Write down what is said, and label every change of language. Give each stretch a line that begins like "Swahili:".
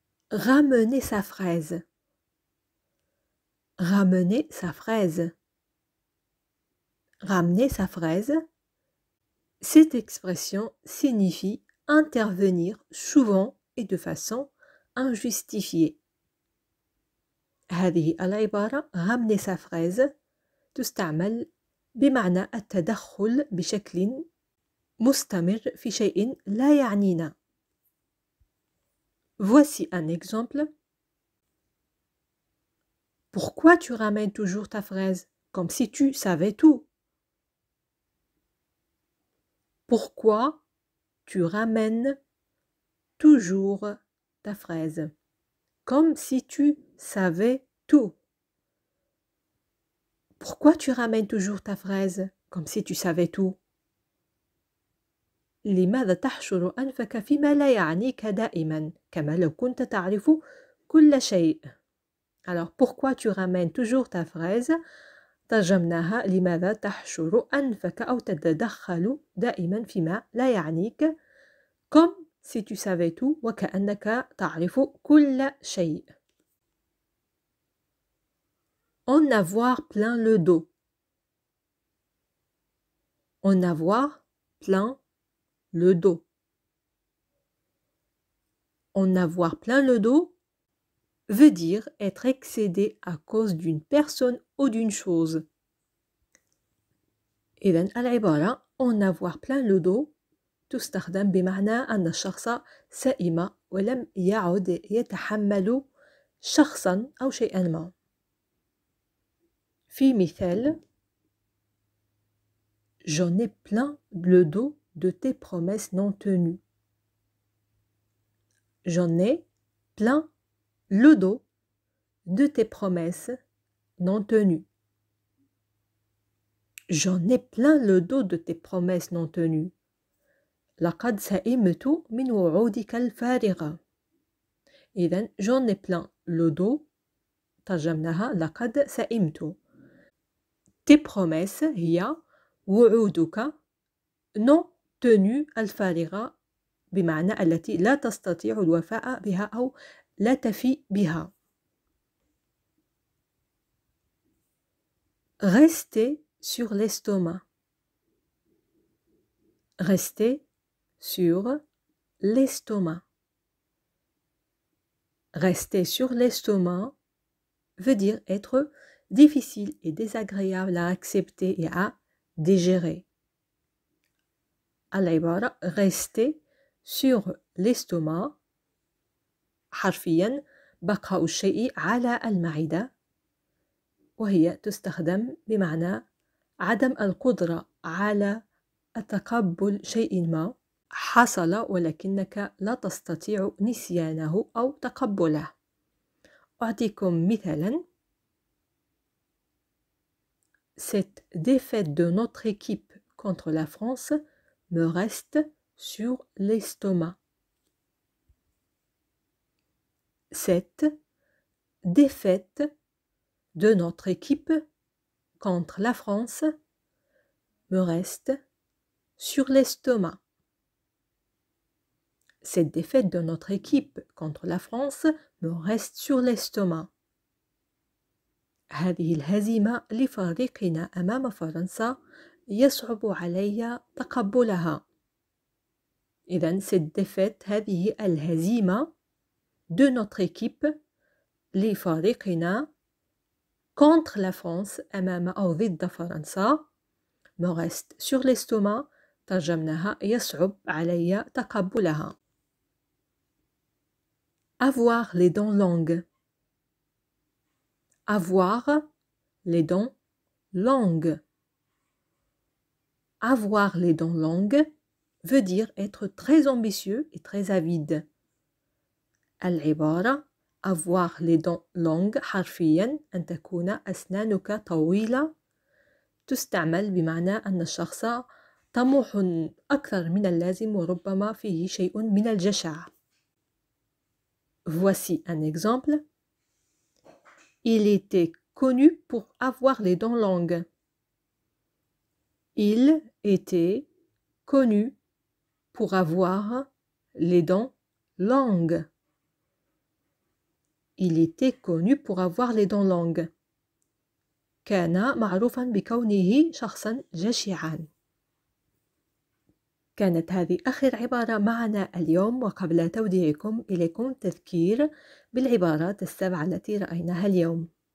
French: Ramenez sa fraise. Ramenez sa fraise. Ramener sa fraise. Cette expression signifie intervenir souvent et de façon injustifiée.
Arabic: هذه العبارة
French: ramener sa fraise
Arabic: تستعمل بمعنى التدخل بشكل مستمر في شيء لا يعنينا.
French: Voici un exemple. Pourquoi tu ramènes toujours ta fraise comme si tu savais tout? Pourquoi tu ramènes toujours ta fraise comme si tu savais tout? Pourquoi tu ramènes toujours ta fraise comme si tu savais tout?
Arabic: لماذا تحشر أنفك فيما لا يعنيك دائما كما لو كنت تعرف كل شيء.
French: Alors pourquoi tu ramènes toujours ta fraise
Arabic: ترجمناها لماذا تحشر أنفك أو تتدخل دائما فيما لا يعنيك
French: comme si tu savais tout
Arabic: وكأنك تعرف كل شيء.
French: En avoir plein le dos. En avoir plein le dos. En avoir plein le dos veut dire être excédé à cause d'une personne ou d'une chose.
Arabic: إذن العبارة
French: en avoir plein le dos
Arabic: تستخدم بمعنى أن الشخص سئم ولم يعد يتحمل شخصا أو شيئا ما. في مثال
French: J'en ai plein le dos de tes promesses non tenues. J'en ai plein le dos de tes promesses non tenues. J'en ai plein le dos de tes promesses non tenues.
Arabic: لقد سئمت من وعودك الفارغة. إذن
French: j'en ai plein le dos
Arabic: ترجمناها لقد سئمت.
French: Tes promesses
Arabic: هي وعودك
French: non tenue
Arabic: الفارغة بمعنى التي لا تستطيع الوفاء بها أو لا تفي بها.
French: Rester sur l'estomac. Rester sur l'estomac. Rester sur l'estomac veut dire être difficile et désagréable à accepter et à digérer.
Arabic: العبارة
French: rester sur l'estomac
Arabic: حرفيا بقاء الشيء على المعدة وهي تستخدم بمعنى عدم القدرة على تقبل شيء ما حصل ولكنك لا تستطيع نسيانه أو تقبله. أعطيكم مثالا
French: Cette défaite de notre équipe contre la France me reste sur l'estomac. Cette défaite de notre équipe contre la France me reste sur l'estomac. Cette défaite de notre équipe contre la France me reste sur l'estomac.
Arabic: هذه الهزيمة لفريقنا أمام فرنسا يصعب علي تقبلها. إذن
French: cette défaite
Arabic: هذه الهزيمة
French: de notre équipe
Arabic: لفريقنا
French: contre la France
Arabic: أمام أو ضد فرنسا
French: me reste sur l'estomac
Arabic: ترجمناها يصعب علي تقبلها.
French: Avoir les dents longues. Avoir les dents longues. Avoir les dents longues veut dire être très ambitieux et très avide.
Arabic: العبارة
French: avoir les dents longues
Arabic: حرفيا أن تكون أسنانك طويلة تستعمل بمعنى أن الشخص طموح أكثر من اللازم وربما فيه شيء من الجشع.
French: Voici un exemple. Il était connu pour avoir les dents longues. Il était connu pour avoir les dents longues. Il était connu pour avoir les dents longues.
Arabic: كان معروفا بكونه شخصا جشعا. كانت هذه آخر عبارة معنا اليوم وقبل توديعكم إليكم تذكير بالعبارات السبعة التي رأيناها اليوم.